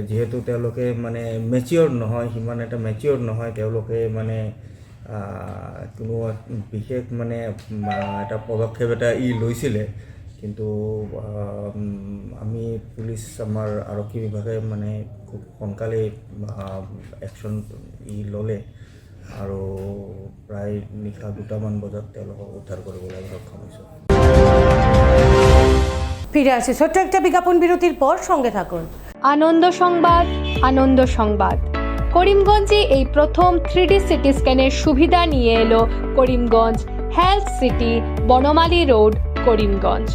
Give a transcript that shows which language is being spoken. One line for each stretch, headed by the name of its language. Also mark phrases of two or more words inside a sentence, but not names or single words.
Assamese: যিহেতু তেওঁলোকে মানে মেচিয়ৰ নহয়, সিমান এটা মেচিয়ৰ নহয়, তেওঁলোকে মানে কোনো বিশেষ মানে এটা পদক্ষেপ এটা লৈছিলে। কিন্তু আমি পুলিচ, আমাৰ আৰক্ষী বিভাগে মানে খুব সোনকালে একশ্যন ল'লে আৰু প্ৰায় নিশা 2টামান বজাত তেওঁলোকক উদ্ধাৰ কৰিবলৈ সক্ষম হৈছোঁ।
Bangla: ফিরে আসি ছোট্ট একটা বিজ্ঞাপন বিরতির পর, সঙ্গে থাকুন। আনন্দ সংবাদ, আনন্দ সংবাদ। করিমগঞ্জে এই প্রথম 3D
English: CT scan
Bangla: সুবিধা নিয়ে এলো করিমগঞ্জ হেলথ সিটি, বনমালী রোড, করিমগঞ্জ।